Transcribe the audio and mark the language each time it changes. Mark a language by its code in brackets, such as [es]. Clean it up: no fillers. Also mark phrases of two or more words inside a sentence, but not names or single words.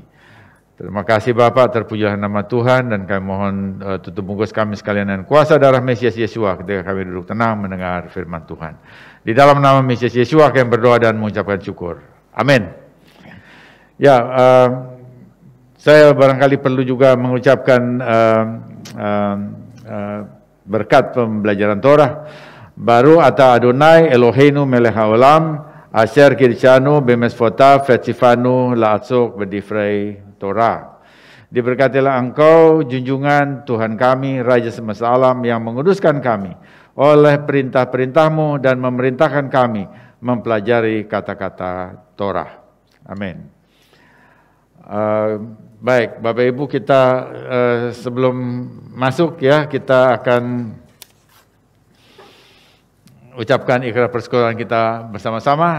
[id] Terima kasih Bapak, terpujilah nama Tuhan, dan kami mohon tutup bungkus kami sekalian dengan kuasa darah Mesias Yeshua ketika kami duduk tenang mendengar firman Tuhan. Di dalam nama Mesias Yeshua kami berdoa dan mengucapkan syukur. Amin. Ya, saya barangkali perlu juga mengucapkan berkat pembelajaran Torah. [he] ברוך אתה יהוה אלהינו מלך העולם אשר קדשנו במצותיו וצונו לעסוק בדברי תורה. [id] Diberkatilah Engkau, junjungan Tuhan kami, Raja semesta alam, yang menguduskan kami oleh perintah-perintah-Mu dan memerintahkan kami mempelajari kata-kata Torah. Amin. Baik, Bapak Ibu, kita sebelum masuk ya, kita akan ucapkan ikrar persekutuan kita bersama-sama.